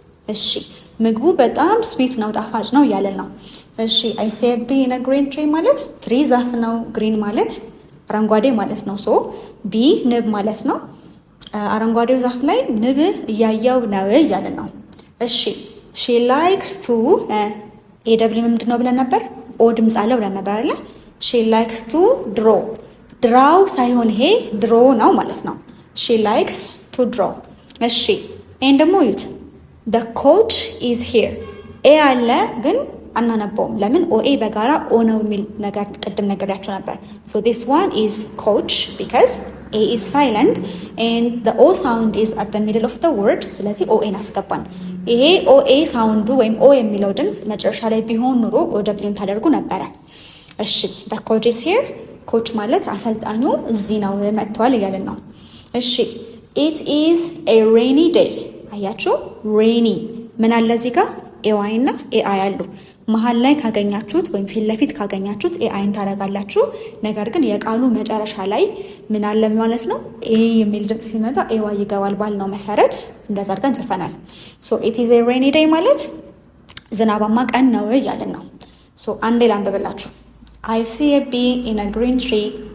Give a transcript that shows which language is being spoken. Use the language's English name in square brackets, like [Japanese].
[Amharic] እሺ ምግቡ በጣም ስዊት ነው ጣፋጭ ነው እያለን ነው። እሺ I see a bee in a green tree ማለት ትሪ ዛፍ ነው። ግሪን ማለት አረንጓዴ ማለት ነው። ሶ ቢ ንብ ማለት ነው። አረንጓዴው ዛፍ ላይ ንብ እያየው ነው እያለን ነው። እሺ ሺ ላይክስ ቱ ኤ ደብሊው ምንድን ነው ብለን ነበር? ኦ ድምፅ አለው ብለን ነበር አይደለ? ሺ ላይክስ ቱ ድሮ። ድራው ሳይሆን ይሄ ድሮ ነው ማለት ነው። ሺ ላይክስ ቱ ድሮ። እሺ ይሄን ደግሞ እዩት። the coach is here ኤ አለ ግን አናነበውም። ለምን? [English] ኦኤ በጋራ ኦ ነው የሚል ነገር ቅድም ነግሬያችሁ ነበር። so this one is coach because A is silent and the O sound is at the middle of the word. [Amharic] ስለዚህ ኦኤን አስገባን። ይሄ ኦኤ ሳውንዱ ወይም ኦ የሚለው ድምፅ መጨረሻ ላይ ቢሆን ኑሮ ኦ ደብሊውን ታደርጉ ነበረ። እሺ the coach is here ኮች ማለት አሰልጣኙ እዚህ ነው መጥቷል እያልን ነው። እሺ it is a rainy day አያችሁ rainy ምን አለ እዚህ ጋር ኤዋይ እና ኤአይ አሉ። መሀል ላይ ካገኛችሁት ወይም ፊት ለፊት ካገኛችሁት ኤአይን ታደርጋላችሁ። ነገር ግን የቃሉ መጨረሻ ላይ ምን አለ ማለት ነው ኤ የሚል ድምፅ ሲመጣ ኤዋይ ይገባል ባልነው መሰረት እንደዛ አድርገን ጽፈናል። ሶ it is a rainy day ማለት ዝናባማ ቀን ነው እያልን ነው። ሶ አንዴ ላንብብላችሁ። I see a bee in a green tree.